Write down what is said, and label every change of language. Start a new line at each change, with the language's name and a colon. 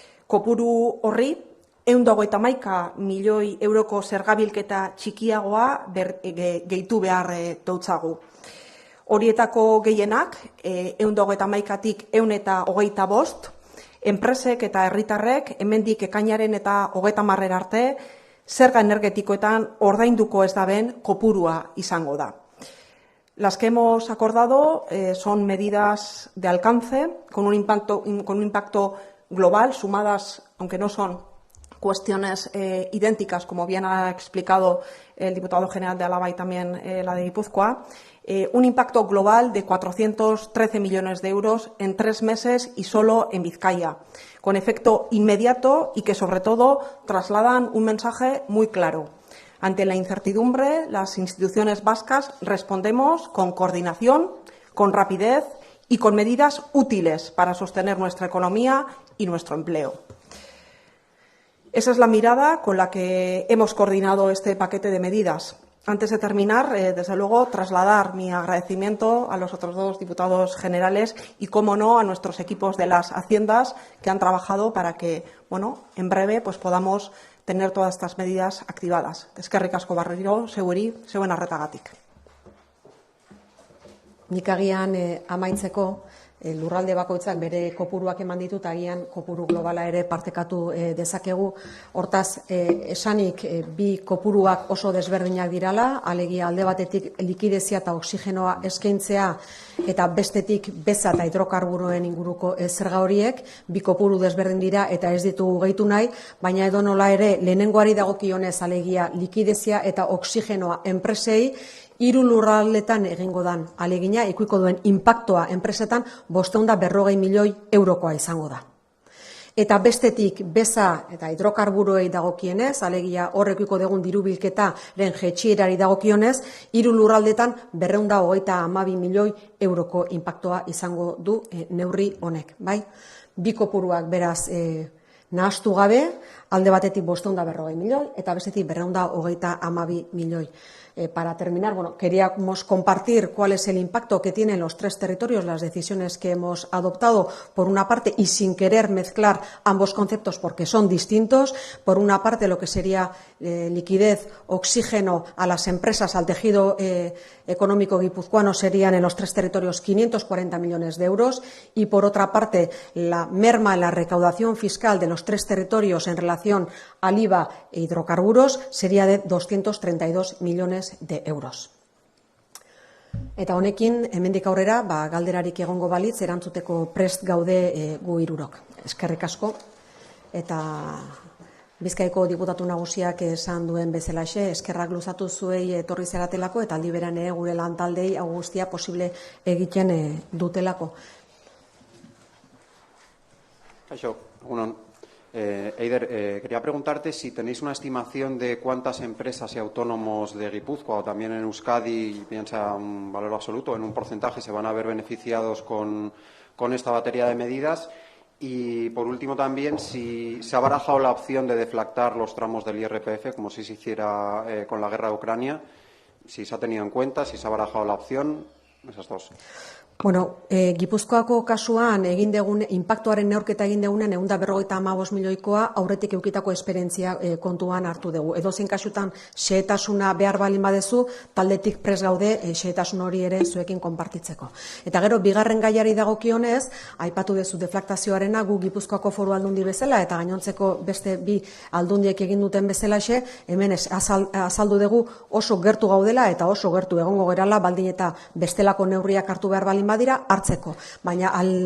Basque: Kopuru horri, 121 milioi euroko zergabilketa txikiagoa gehitu behar dautzagu. Horietako gehienak, 121tik 125, enpresek eta herritarrek hemendik ekainaren eta 30 arte zerga energetikoetan ordainduko ez daben kopurua izango da.
Spanish: Las que hemos acordado son medidas de alcance con un impacto global, sumadas, aunque no son cuestiones idénticas, como bien ha explicado el diputado general de Álava y también la de Guipúzcoa, un impacto global de 413 millones de euros en 3 meses y solo en Vizcaya, con efecto inmediato y que, sobre todo, trasladan un mensaje muy claro. Ante la incertidumbre, las instituciones vascas respondemos con coordinación, con rapidez y con medidas útiles para sostener nuestra economía y nuestro empleo. Esa es la mirada con la que hemos coordinado este paquete de medidas. Antes de terminar, desde luego, trasladar mi agradecimiento a los otros 2 diputados generales y, cómo no, a nuestros equipos de las Haciendas que han trabajado para que, en breve podamos tener todas estas medidas activadas.
Basque: Eskerrik asko berriro, seguri, zeuen arretagatik. Nik agian amaitzeko, lurralde bakoitzak bere kopuruak eman ditut, agian kopuru globala ere partekatu dezakegu. Hortaz, esanik bi kopuruak oso desberdinak dirala, alegia alde batetik likidezia eta oksigenoa eskaintzea eta bestetik beza eta hidrokarburoen inguruko zerga horiek, bi kopuru desberdin dira eta ez ditugu gehitu nahi, baina edonola ere lehenengoari dagokionez alegia likidezia eta oksigenoa enpresei, 3 lurraldetan egingo dan alegina, ikuiko duen inpaktoa enpresetan 540 milioi eurokoa izango da. Eta bestetik beza eta hidrokarburoei dagokienez, alegia horrekiko dugun dirubilketaren jaitsierari dagokionez, 3 lurraldetan 232 milioi euroko inpaktoa izango du neurri honek. Bai? Bi kopuruak beraz nahastu gabe, alde batetik 540 milioi eta bestetik 232 milioi.
Spanish: Para terminar, queríamos compartir cuál es el impacto que tienen los 3 territorios las decisiones que hemos adoptado, por una parte, y sin querer mezclar ambos conceptos porque son distintos. Por una parte, lo que sería liquidez, oxígeno a las empresas, al tejido económico guipuzcoano serían en los 3 territorios 540 millones de euros y, por otra parte, la merma en la recaudación fiscal de los 3 territorios en relación al IVA e hidrocarburos sería de 232 millones de euros.
Basque: Eta honekin, hemendik aurrera, galderarik egongo balitz, erantzuteko prest gaude gu hirurok. Eskerrik asko, eta Bizkaiko diputatu nagusiak esan duen bezalaxe, eskerrak luzatu zuei etorri zaratelako, eta aldi beran gure lantaldei hau guztia posible egiten dutelako. Kaixo, egunon.
Spanish: Eider, quería preguntarte si tenéis una estimación de cuántas empresas y autónomos de Guipúzcoa o también en Euskadi, bien sea un valor absoluto, en un porcentaje, se van a ver beneficiados con esta batería de medidas. Y, por último, también, si se ha barajado la opción de deflactar los tramos del IRPF, como si se hiciera con la guerra de Ucrania, si se ha tenido en cuenta, si se ha barajado la opción, esas 2.
Basque: Gipuzkoako kasuan egin degun, inpaktuaren neurketa egin degunen 155 milioikoa aurretik eukitako esperientzia kontuan hartu dugu. Edozein kasutan xehetasuna behar balin badezu, taldetik prest gaude xehetasun hori ere zuekin konpartitzeko. Eta gero, bigarren gaiari dagokionez, aipatu dezu deflaktazioarena gu Gipuzkoako Foru Aldundi bezala eta gainontzeko beste bi aldundiek egin duten bezalaxe, hemen azaldu dugu oso gertu gaudela eta oso gertu egongo gerala baldin eta bestelako neurriak hartu behar balin badira hartzeko, baina